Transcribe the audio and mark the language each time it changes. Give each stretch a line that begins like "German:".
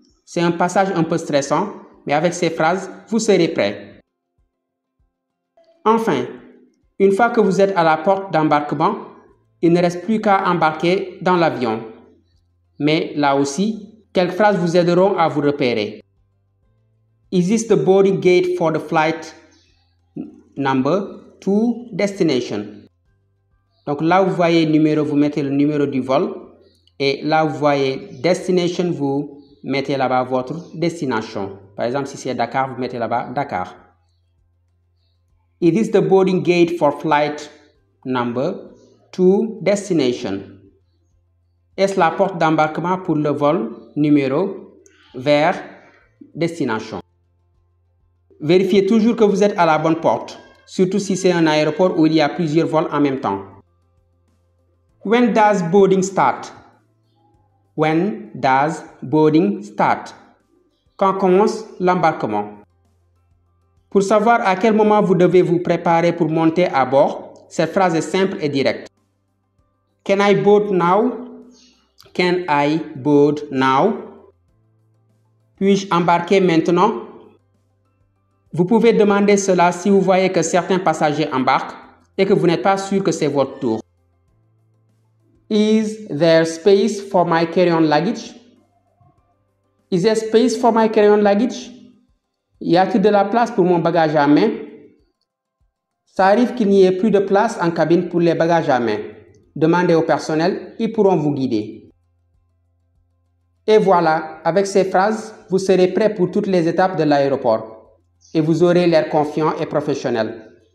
French: C'est un passage un peu stressant, mais avec ces phrases, vous serez prêt. Enfin, une fois que vous êtes à la porte d'embarquement, il ne reste plus qu'à embarquer dans l'avion. Mais là aussi, quelques phrases vous aideront à vous repérer.
English: Is this the boarding gate for the flight number to destination?
French: Donc là, vous voyez numéro, vous mettez le numéro du vol. Et là, vous voyez destination, vous mettez là-bas votre destination. Par exemple, si c'est Dakar, vous mettez là-bas Dakar.
English: Is this the boarding gate for flight number to destination?
French: Est-ce la porte d'embarquement pour le vol numéro vers destination? Vérifiez toujours que vous êtes à la bonne porte, surtout si c'est un aéroport où il y a plusieurs vols en même temps.
English: When does boarding start? When does boarding start?
French: Quand commence l'embarquement? Pour savoir à quel moment vous devez vous préparer pour monter à bord, cette phrase est simple et directe.
English: Can I board now? Can I board now?
French: Puis-je embarquer maintenant? Vous pouvez demander cela si vous voyez que certains passagers embarquent et que vous n'êtes pas sûr que c'est votre tour.
English: Is there space for my carry-on luggage? Is there space for my carry-on luggage?
French: Y a-t-il de la place pour mon bagage à main? Ça arrive qu'il n'y ait plus de place en cabine pour les bagages à main. Demandez au personnel, ils pourront vous guider. Et voilà, avec ces phrases, vous serez prêt pour toutes les étapes de l'aéroport et vous aurez l'air confiant et professionnel.